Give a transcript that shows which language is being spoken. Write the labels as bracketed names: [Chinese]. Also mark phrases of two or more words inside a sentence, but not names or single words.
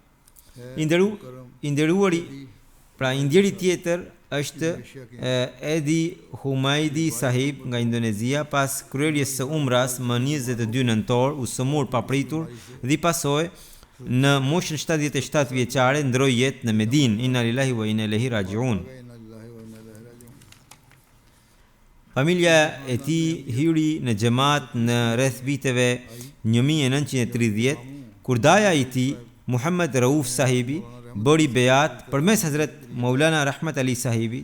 [Albanian] I nderuari, pra i ndjeri tjetër është Edi Humaidi sahib nga Indonezia. Pas kryerjes së umras më 22 nëntor, u sëmur papritur dhe i pasoi në moshën 77 vjeçare ndroi jetë në Medinë. [Arabic] إنا لله وإنا إليه راجعون. [Albanian] Familja e tij hyri në xhamat në rreth viteve 1930, kur daja i tij Muhammad Rauf sahibi bëri beat përmes Hazrat Maulana Rahmat Ali sahibi.